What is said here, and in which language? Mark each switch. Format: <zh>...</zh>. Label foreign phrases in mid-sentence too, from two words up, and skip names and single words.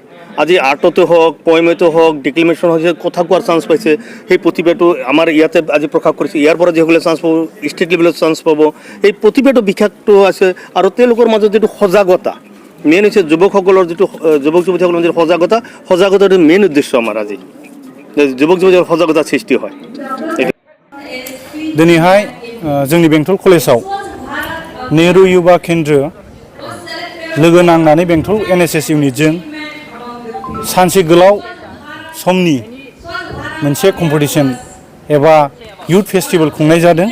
<as>আজি আৰ্টতে হওক, পয়েমতে হওক, ডিক্লেমেশ্যন হৈছে, কথা কোৱাৰ চান্স পাইছে, সেই প্ৰতিভাটো আমাৰ ইয়াতে আজি প্ৰকাশ কৰিছে। ইয়াৰ পৰা যিসকলে চান্স পাব</as> <en>state level</en> <as>চান্স পাব, এই প্ৰতিভাটো বিকাশটো আছে। আৰু তেওঁলোকৰ মাজত যিটো সজাগতা মেইন হৈছে যুৱকসকলৰ যিটো যুৱক যুৱতীসকলৰ যিটো সজাগতাটো মেইন উদ্দেশ্য আমাৰ আজি যুৱক যুৱতীসকলৰ সজাগতা সৃষ্টি হয়।</as> <brx>दिनैहाय जोंनि बेंटल कलेजाव नेहरू युवा केन्द्र लोगो नांनानै बेंटल NSS इउनिटजों सानसे गोलाव समनि मोनसे कम्पिटिशन एबा</brx> <en>youth festival</en> <brx>खुंनाय जादों।</brx>